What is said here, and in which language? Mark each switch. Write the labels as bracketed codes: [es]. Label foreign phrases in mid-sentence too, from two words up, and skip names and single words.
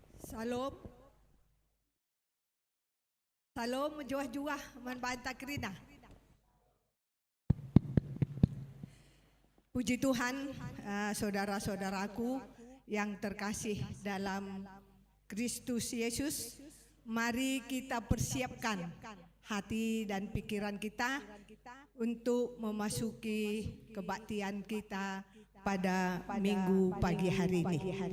[id] Salam. [btx] Salam menjuah-juah membantah kerina. [id] Puji Tuhan, saudara-saudaraku yang terkasih dalam Kristus Yesus, mari kita persiapkan hati dan pikiran kita untuk memasuki kebaktian kita pada minggu pagi hari ini.